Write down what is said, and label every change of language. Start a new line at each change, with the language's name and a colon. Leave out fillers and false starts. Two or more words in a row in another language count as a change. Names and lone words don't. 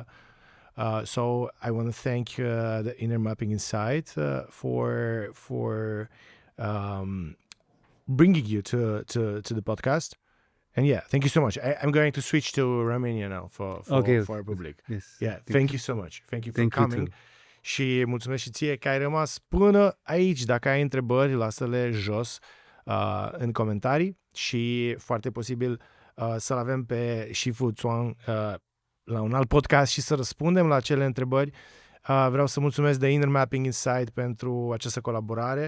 English: So I want to thank the Inner Mapping Inside for bringing you to the podcast. And yeah, thank you so much. I'm going to switch to Romania now for our public. Yes. Yeah, thank you so much. Thank you for coming. You
Romanian: Și mulțumesc și ție că ai rămas până aici. Dacă ai întrebări, lasă-le jos în comentarii și foarte posibil să-l avem pe Shifu Zuan la un alt podcast și să răspundem la acele întrebări. Vreau să mulțumesc de Inner Mapping Inside pentru această colaborare.